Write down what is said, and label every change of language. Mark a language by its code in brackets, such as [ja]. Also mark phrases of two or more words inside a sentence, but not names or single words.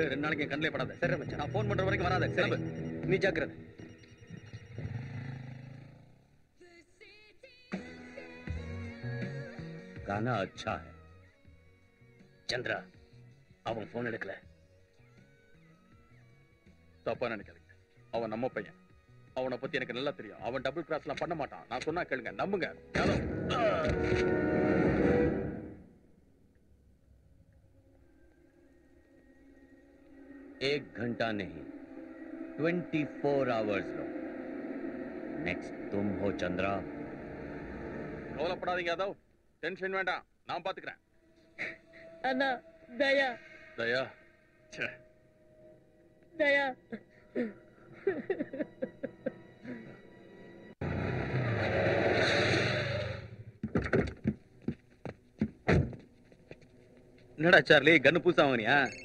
[ta] 2 நாளைக்கு என் கண்ணிலே படாத. சரி மச்சான், நான் போன் பண்ற வரைக்கும் வராத. கிளம்பு. நீ ஜாக்கிரதை. [hi] गाना अच्छा है. [ta] चंद्रा அவன் போன் எடுக்கல. தப்பா நினைக்காதீங்க, அவன் நம்ம பையன். அவனை பத்தி எனக்கு நல்லா தெரியும். அவன் டபுள் கிராஸ்லாம் பண்ண மாட்டான். நான் சொன்னா கேளுங்க, நம்புங்க. [hi] एक घंटा नहीं, 24 hours लो. नेक्स्ट तुम हो चंद्रा. [ta] கவலைப்படாதீங்க யாதவ், டென்ஷன் வேண்டாம், நான் பாத்துக்கிறேன். அண்ணா தயா. தயா? தயா. என்னடா சார்லி, கன்னு பூசா வாங்கினியா?